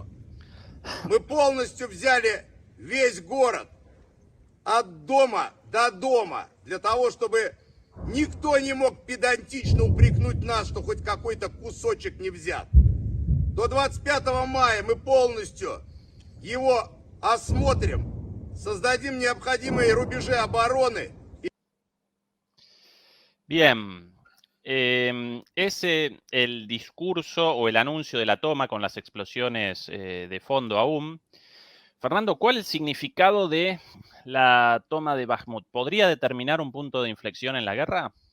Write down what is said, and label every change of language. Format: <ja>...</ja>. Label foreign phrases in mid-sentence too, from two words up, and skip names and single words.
<ru>Мы полностью взяли весь город от дома до дома для того, чтобы никто не мог педантично упрекнуть нас, что хоть какой-то кусочек не взят. До 25 мая мы полностью его осмотрим, создадим необходимые рубежи обороны.</ru> <es>Bien, es el discurso o el anuncio de la toma con las explosiones de fondo aún. Fernando, ¿cuál es el significado de la toma de Bakhmut? ¿Podría determinar un punto de inflexión en la guerra?</es>